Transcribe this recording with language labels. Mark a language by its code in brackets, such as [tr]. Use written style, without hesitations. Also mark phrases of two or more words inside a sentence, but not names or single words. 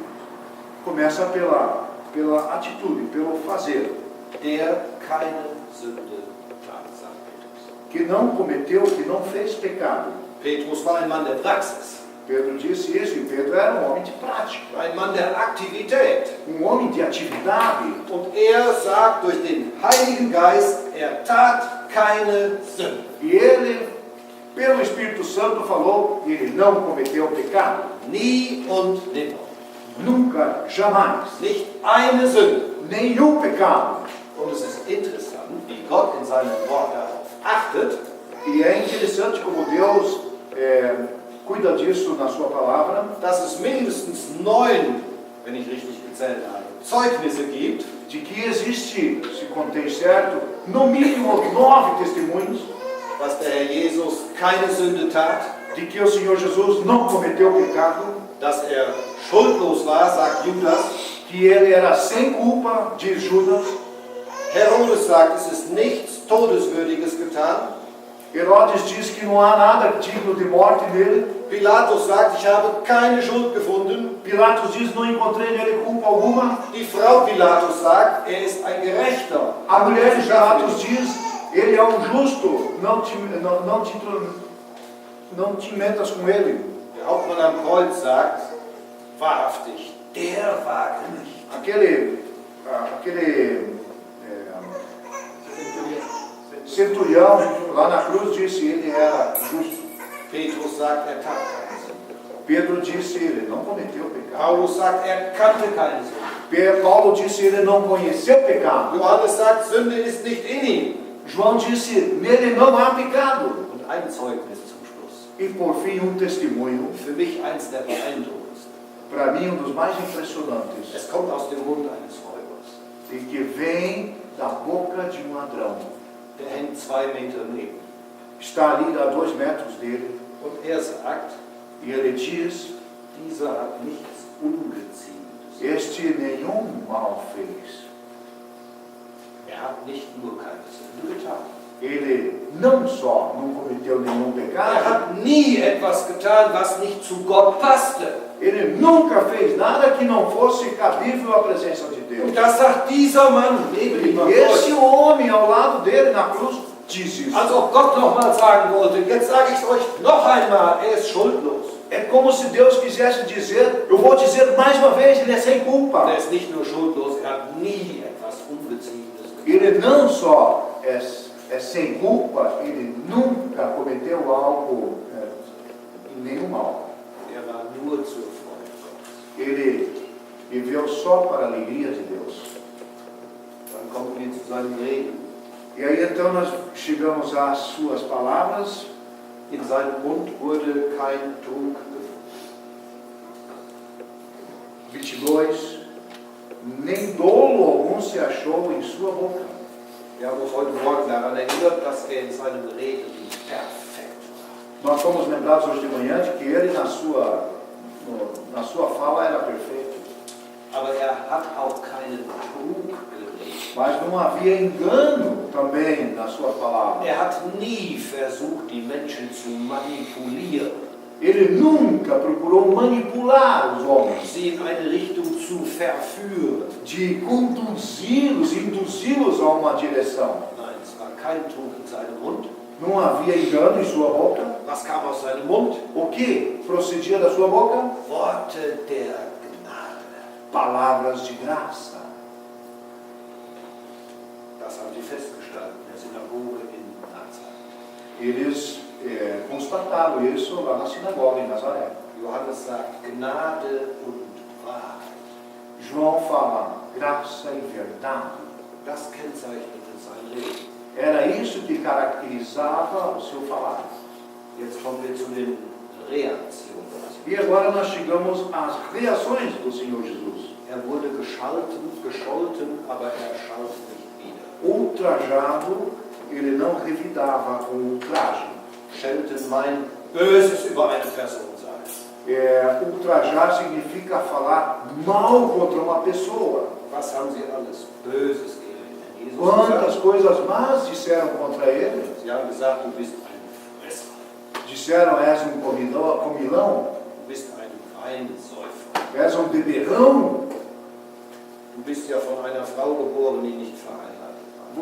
[pt] Começa pela atitude, pelo fazer. [de] Der keine Sünde tat, sagt Petrus. [pt] Que não cometeu, que não fez pecado. [de] Petrus war ein Mann der Praxis, [pt] Pedro disse isso, e Pedro era um homem de prática, [de] ein Mann der Aktivität. [pt] homem de atividade. [de] Und er sagt durch den Heiligen Geist, er tat keine Sünde. [pt] E ele, pelo Espírito Santo, falou que ele não cometeu pecado. [de] Nie und nimmer. [pt] Nunca, jamais. [de] Nicht eine Sünde. [pt] Nenhum pecado. [de] Und es ist interessant, wie Gott in seinem Wort darauf achtet, [pt] E é interessante como Deus cuida disso na sua palavra, [de] dass es mindestens 9, wenn ich richtig gezählt habe, Zeugnisse gibt, [pt] de que existe, se contém certo, no mínimo 9 testemunhos [de] dass der Herr Jesus keine Sünde tat, [pt] de que o Senhor Jesus não cometeu pecado, [de] dass er schuldlos war, sagt Judas. [pt] que ele era sem culpa, diz Judas. [de] Herodes sagt, es ist nichts Todeswürdiges getan. [pt] Herodes diz que não há nada digno de morte nele. [de] Pilatus sagt, ich habe keine Schuld gefunden. [pt] Pilatos diz, não encontrei nele culpa alguma. [de] Die Frau Pilatus sagt, er ist ein Gerechter. [pt] A mulher de Pilatos diz, ele é um justo, não te metas com ele. [de] Der Hauptmann am Kreuz sagt, wahrhaftig, der war gerecht. [pt] Aquele centurião lá na cruz disse, ele era justo. [de] Petrus sagt, er tat keine Sünde. [pt] Pedro disse, ele não cometeu pecado. [de] Paulus sagt, er kannte keine Sünde. [pt] Paulo disse, ele não conheceu pecado. [de] Johannes sagt, Sünde ist nicht in ihm. [pt] João disse, nele não há pecado. [de] Und ein Zeugnis zum Schluss. [pt] E por fim, testemunho, [de] Für mich eins der beeindruckendsten. [pt] para mim, dos mais impressionantes, [de] Es kommt aus dem Mund eines Räubers. [pt] e que vem da boca de ladrão. [de] Der hängt 2 Meter neben. [pt] Está ali a 2 metros dele, [de] Und er sagt, [pt] e ele diz, [de] dieser hat nichts Ungeziemendes. [pt] este nenhum mal fez. [de] Er hat nicht nur keine Sünde getan. [pt] Ele não só não cometeu nenhum [de] Er [pt] pecado, [de] hat nie etwas getan, was nicht zu Gott passte. [pt] ele nunca fez nada que não fosse cabível à presença de Deus. [de] Und das sagt dieser Mann neben ihm am [pt] E esse [de] Kreuz. [pt] homem ao lado dele na cruz diz isso. [de] Als ob Gott nochmal sagen wollte, jetzt sage ich es euch noch einmal, er ist schuldlos. [pt] É como se Deus quisesse dizer, eu vou dizer mais uma vez, ele é sem culpa. [de] Er ist nicht nur schuldlos, er hat nie etwas Ungeziemendes getan. [pt] Ele não só é sem culpa, ele nunca cometeu algo, nenhum mal. [de] Er war nur zur [pt] ele viveu só para a alegria de Deus. [de] Dann kommen wir zu seinen Reden. [pt] E aí então nós chegamos às suas palavras. [de] In seinem Mund wurde kein Trug gefunden. 22. [pt] Nem dolo algum se achou em sua boca. [de] Wir haben uns heute Morgen daran erinnert, dass in seinen Reden perfekt war. [pt] Nós fomos lembrados hoje de manhã de que ele na sua fala era perfeito. [de] Aber hat auch keinen Trug geredet. [pt] Mas não havia engano também na sua palavra. [de] Hat nie versucht, die Menschen zu manipulieren. [pt] Ele nunca procurou manipular os homens, [de] Sie in eine Richtung zu verführen. [pt] de conduzi-los, induzi-los a uma direção. [de] Nein, es war kein Trug in seinem Mund. [pt] Não havia engano em sua boca. [de] Was kam aus seinem Mund? [pt] O que procedia da sua boca? [de] Worte der Gnade. [pt] Palavras de graça. [de] Das haben sie festgestellt in der Synagoge in Nazareth. [pt] Eles constataram isso lá na sinagoga em Nazaré. [de] Johannes sagt Gnade und Wahrheit. [pt] João fala graça e verdade. [de] Das kennzeichnete sein Leben. [pt] Era isso que caracterizava o seu falar. [de] Jetzt kommen wir zu den Reaktionen. [pt] E agora nós chegamos às reações do Senhor Jesus. [de] Wurde gescholten, aber schalt nicht wieder. [pt] Ultrajado, ele não revidava com ultraje. [de] Schelten meint Böses über eine Person sagen. [pt] Ultrajar significa falar mal contra uma pessoa. [de] Was haben sie alles Böses gegen Jesus [pt] Quantas [de] gesagt? [pt] coisas más disseram contra ele? [de] Sie haben gesagt, du bist ein Fresser. [pt] Disseram, és comilão, [de] Du bist ein Weinsäufer. [pt] és beberrão. [de] Du bist ja von einer Frau geboren, die nicht verheiratet war.